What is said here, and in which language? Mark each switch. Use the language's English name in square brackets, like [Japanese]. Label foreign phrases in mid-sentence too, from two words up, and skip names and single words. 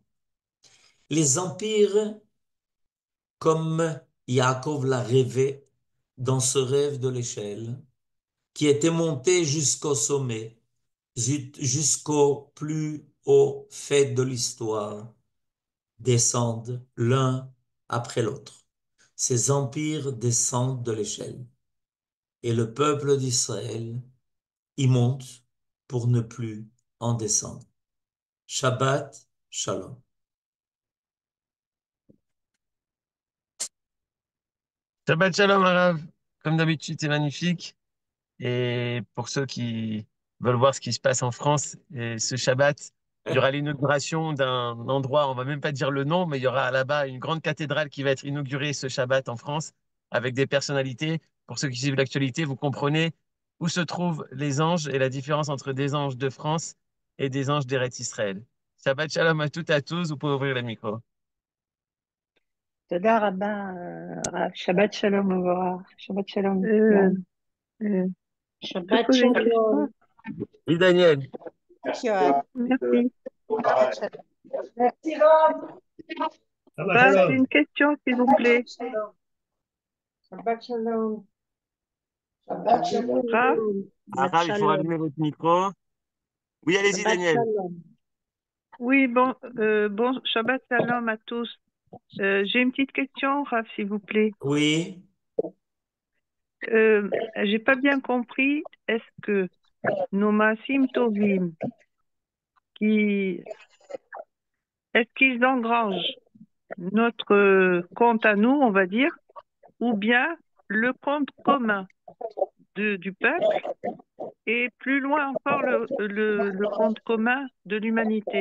[French] Les empires, comme Yaakov l'a rêvé dans ce rêve de l'échelle, qui était monté jusqu'au sommet, jusqu'au plus haut fait de l'histoire, descendent l'un après l'autre. Ces empires descendent de l'échelle. Et le peuple d'Israël y monte pour ne plus en descendre. [Hebrew] שבת שלום. שבת שלום, הרב. [French] Comme d'habitude, c'est magnifique. Et pour ceux qui veulent voir ce qui se passe en France, et ce Shabbat, il y aura l'inauguration d'un endroit, on va même pas dire le nom, mais il y aura là-bas une grande cathédrale qui va être inaugurée ce Shabbat en France avec des personnalités. Pour ceux qui suivent l'actualité, vous comprenez où se trouvent les anges et la différence entre des anges de France et des anges d'Eretz Israël. [Hebrew] שבת שלום [French] à toutes et à tous. Vous pouvez ouvrir le micro. [Hebrew] תודה רבה, הרב. שבת שלום מבורך. שבת שלום. שבת [French] poser une [Hebrew] שלום. [French] Oui, Daniel. Merci. Merci, Rob. C'est une question, s'il vous plaît. [Hebrew] שבת שלום. שבת שלום. [French] Rav, Arav, il faut allumer votre micro. Oui, allez-y, [Hebrew] Shabbat [French] Daniel. [Hebrew] shalom. [French] oui, bon, [Hebrew] שבת שלום [French] à tous. J'ai une petite question, Rav, s'il vous plaît. Oui, J'ai pas bien compris. Est-ce que nos [Hebrew] מעשים טובים, [French] est-ce qu'ils engrangent notre compte à nous, on va dire, ou bien le compte commun du peuple et plus loin encore le compte commun de l'humanité?